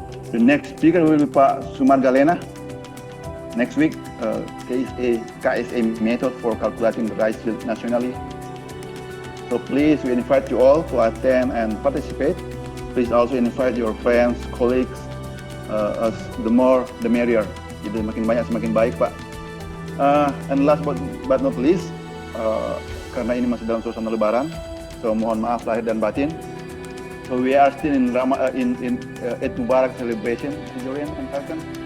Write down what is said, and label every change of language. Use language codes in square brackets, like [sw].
[en] The next speaker will be Pak Sumar Galena. Next week, KSA method for calculating the rice yield nationally. So please, we invite you all to attend and participate. Please also invite your friends, colleagues. The more, the merrier. [id] Jadi makin banyak semakin baik, Pak. [en] And last but not least, [id] karena ini masih dalam suasana Lebaran, So mohon maaf lahir dan batin. [en] So we are still in Eid Mubarak celebration, Julian and Falcon.